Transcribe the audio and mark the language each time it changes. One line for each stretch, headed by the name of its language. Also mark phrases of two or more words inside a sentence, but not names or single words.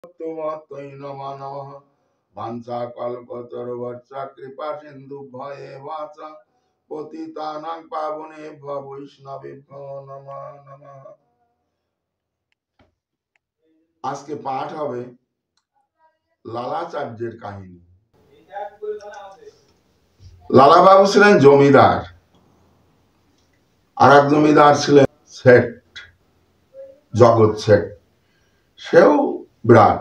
Sanskrit: तमोत्तै नमो नमः वाञ्छाकल्पतरुभ्यश्च कृपासिन्धुभ्येव च पतितानां पावनेभ्यो वैष्णवेभ्यो नमो नमः।
Bangla: আজকে পাঠ হবে লালাচার্যের কাহিনী। লালাবাবু ছিলেন জমিদার, আর এক জমিদার ছিলেন শেঠ, জগৎ শেঠ, সেও বিরাট।